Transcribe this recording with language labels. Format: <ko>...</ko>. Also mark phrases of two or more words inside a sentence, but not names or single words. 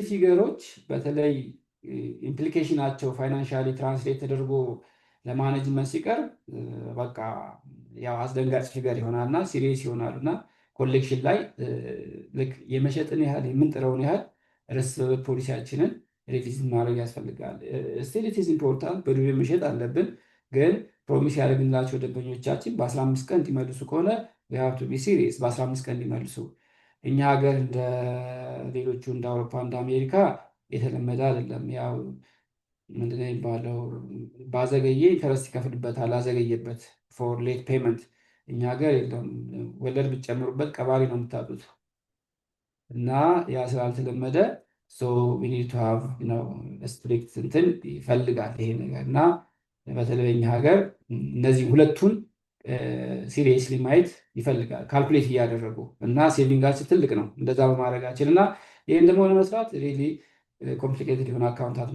<am>ፊገሮች በተለይ ኢምፕሊኬሽናቸው</am> <en>financially translate</en> <am>ተደርጎ ለማኔጅመንት ሲቀርብ በቃ ያው አስደንጋጭ ፊገር ይሆናልና ሲሪየስ ይሆናሉና ኮሌክሽን ላይ ልክ የመሸጥን ያህል የምንጥረውን ያህል ረስበብል ፖሊሲያችንን ሪቪዝን ማድረግ ያስፈልጋል።</am> <en>still it is important</en> <am>በዱቤ መሸጥ አለብን፣ ግን ፕሮሚስ ያደረግንላቸው ደንበኞቻችን በ15 ቀን እንዲመልሱ ከሆነ</am> <en>we have to be serious።</en> <am>በ15 ቀን እንዲመልሱ እኛ ሀገር እንደ ሌሎቹ እንደ አውሮፓ እንደ አሜሪካ የተለመደ አይደለም። ያው ምንድነው የሚባለው ባዘገየ ኢንተረስት ይከፍልበታል፣ አዘገየበት</am> <en>for late payment።</en> <am>እኛ ሀገር የለም፣ ወለድ ብትጨምሩበት ቀባሪ ነው የምታጡት። እና ያ ስላልተለመደ</am> <en>we need to have strict</en> <am>እንትን ይፈልጋል ይሄ ነገር። እና በተለይ እኛ ሀገር እነዚህ ሁለቱን ሲሪየስሊ ማየት ይፈልጋል ካልኩሌት እያደረጉ እና ሴቪንጋችን ትልቅ ነው እንደዛ በማድረጋችን። እና ይህን ደግሞ ለመስራት</am> <en>really complicated</en> <am>የሆነ አካውንታት</am>